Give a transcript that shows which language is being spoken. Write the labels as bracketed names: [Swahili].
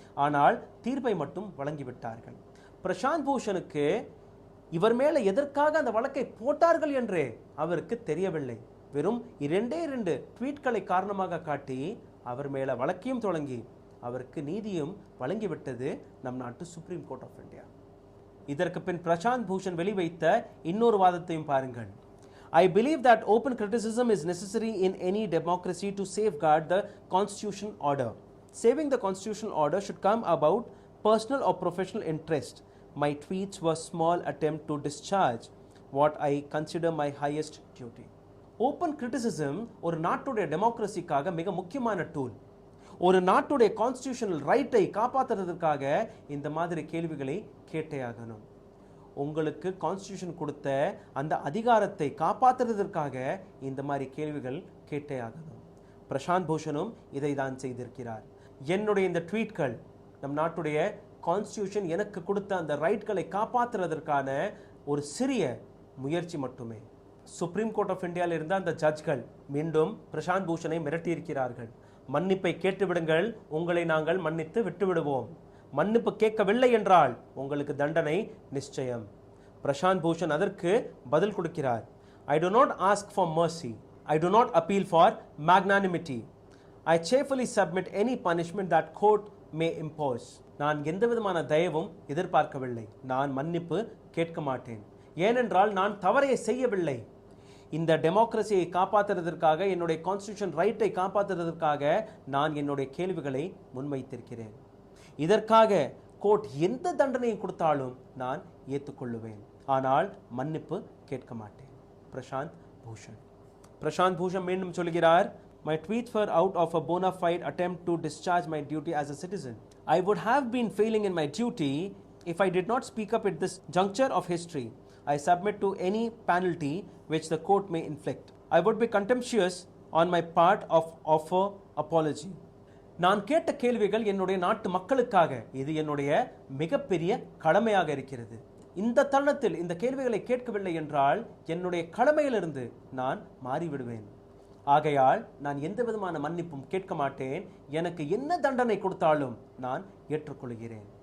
[Tamil] ஆனால் தீர்ப்பை மட்டும் வழங்கிவிட்டார்கள். பிரசாந்த் பூஷனுக்கு இவர் மேல எதற்காக அந்த வழக்கை போட்டார்கள் என்றே அவருக்கு தெரியவில்லை. வெறும் 2 ட்வீட்களை காரணமாக காட்டி அவர் மேல வழக்கையும் தொடங்கி அவருக்கு நீதியும் வழங்கிவிட்டது நம் நாட்டு சுப்ரீம் கோர்ட் ஆஃப் இந்தியா. இதற்கு பின் பிரசாந்த் பூஷன் வெளிவைத்த இன்னொரு வாதத்தையும் பாருங்கள். [English] I believe that open criticism is necessary in any democracy to safeguard the constitutional order. Saving the constitutional order should come about personal or professional interest. My tweets were small attempt to discharge what I consider my highest duty. [Tamil] Open criticism ஒரு நாட்டுடைய டெமோக்ரஸிக்காக மிக முக்கியமான tool. ஒரு நாட்டுடைய constitutional ரைட்டை காப்பாற்றுறதுக்காக இந்த மாதிரி கேள்விகளை கேட்டே ஆகணும். உங்களுக்கு கான்ஸ்டிடியூஷன் கொடுத்த அந்த அதிகாரத்தை காப்பாற்றுறதற்காக இந்த மாதிரி கேள்விகள் கேட்டே ஆகணும். பிரசாந்த் பூஷனும் இதை தான் செய்திருக்கிறார். என்னுடைய இந்த ட்வீட்கள் நம் நாட்டுடைய கான்ஸ்டிடியூஷன் எனக்கு கொடுத்த அந்த ரைட்களை காப்பாற்றுறதற்கான ஒரு சிறிய முயற்சி மட்டுமே. சுப்ரீம் கோர்ட் ஆஃப் இந்தியாவில் இருந்த அந்த ஜட்ஜ்கள் மீண்டும் பிரசாந்த் பூஷனை மிரட்டியிருக்கிறார்கள். மன்னிப்பை கேட்டுவிடுங்கள், உங்களை நாங்கள் மன்னித்து விட்டுவிடுவோம். மன்னிப்பு கேட்கவில்லை என்றால் உங்களுக்கு தண்டனை நிச்சயம். பிரசாந்த் பூஷன் அதற்கு பதில் கொடுக்கிறார். [English] I do not ask for mercy. I do not appeal for magnanimity. I cheerfully submit any punishment that court may impose. [Tamil] நான் எந்த விதமான தயவும் எதிர்பார்க்கவில்லை. நான் மன்னிப்பு கேட்க மாட்டேன். ஏனென்றால் நான் தவறை செய்யவில்லை. இந்த டெமோக்ரஸியை காப்பாற்றுவதற்காக, என்னுடைய கான்ஸ்டிடியூஷன் ரைட்டை காப்பாற்றுவதற்காக நான் என்னுடைய கேள்விகளை முன்வைத்திருக்கிறேன். இதற்காக கோர்ட் எந்த தண்டனையை கொடுத்தாலும் நான் ஏற்றுக்கொள்ளுவேன். ஆனால் மன்னிப்பு கேட்க மாட்டேன். பிரசாந்த் பூஷன். பிரசாந்த் பூஷன் மீண்டும் சொல்கிறார், [English] My tweets were out of a bona fide attempt to discharge my duty as a citizen. I would have been failing in my duty if I did not speak up at this juncture of history. I submit to any penalty which the court may inflict. I would be contemptuous on my part of offer apology. [Tamil] நான் கேட்ட கேள்விகள் என்னுடைய நாட்டு மக்களுக்காக. இது என்னுடைய மிகப்பெரிய கடமையாக இருக்கிறது. இந்த தருணத்தில் இந்த கேள்விகளை கேட்கவில்லை என்றால் என்னுடைய கடமையிலிருந்து நான் மாறிவிடுவேன். ஆகையால் நான் எந்த விதமான மன்னிப்பும் கேட்க மாட்டேன். எனக்கு என்ன தண்டனை கொடுத்தாலும் நான் ஏற்றுக்கொள்கிறேன்.